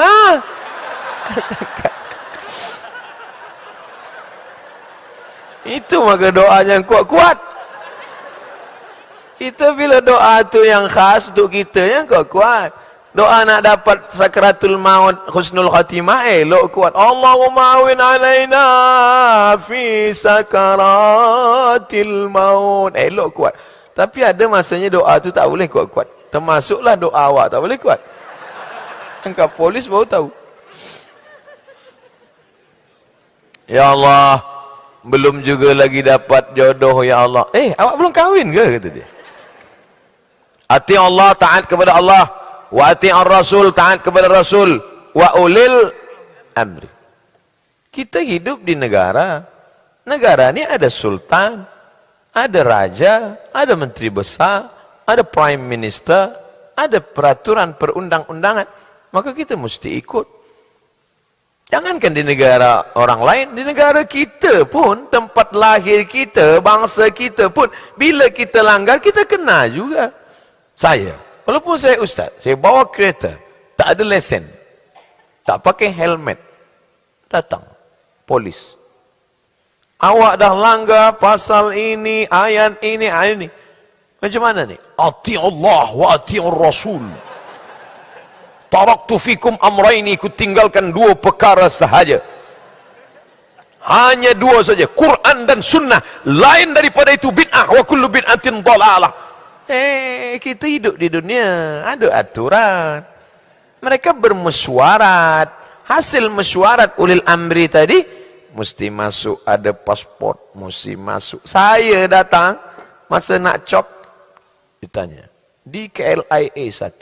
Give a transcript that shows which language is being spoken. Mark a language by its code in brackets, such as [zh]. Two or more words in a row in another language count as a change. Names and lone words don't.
[ms] Itu maka doa yang kuat-kuat. Kita bila doa tu yang khas untuk kita, yang kuat. Doa nak dapat [ar] سكرات الموت, حسن الخاتمة, [ms] elok kuat. [ar] اللهم أعن علينا في سكرات الموت. [ms] Elok kuat. Tapi ada masanya doa tu tak boleh kuat-kuat. Termasuklah doa awak tak boleh kuat. Angkat polis baru tahu. Ya Allah, belum juga lagi dapat jodoh ya Allah. Awak belum kahwin ke? Kata dia. [ar] أطيعوا الله, [ms] taat kepada Allah. [ar] وأطيعوا الرسول, [ms] taat kepada Rasul. [ar] وأولي الأمر. [ms] Kita hidup di negara. Negara ni ada sultan, ada raja, ada menteri besar, ada [en] prime minister, [ms] ada peraturan perundang-undangan. Maka kita mesti ikut. Jangankan di negara orang lain, di negara kita pun, tempat lahir kita, bangsa kita pun, bila kita langgar, kita kena juga. Saya, walaupun saya ustaz, saya bawa kereta, tak ada lesen, tak pakai helmet, datang polis. Awak dah langgar pasal ini, ayat ini, ayat ini. Macam mana ni? [ar] أطيعوا الله وأطيعوا رسول. تركت فيكم أمرين, [ms] ku tinggalkan dua perkara sahaja. Hanya dua saja, Quran dan sunnah. Lain daripada itu bid'ah, [ar] وكل بدعة ضلالة. [ms] Kita hidup di dunia, ada aturan. Mereka bermesyuarat. Hasil mesyuarat [ar] أولي الأمر [ms] tadi, mesti masuk, ada pasport, mesti masuk. Saya datang, masa nak cop, ditanya, di KLIA 1.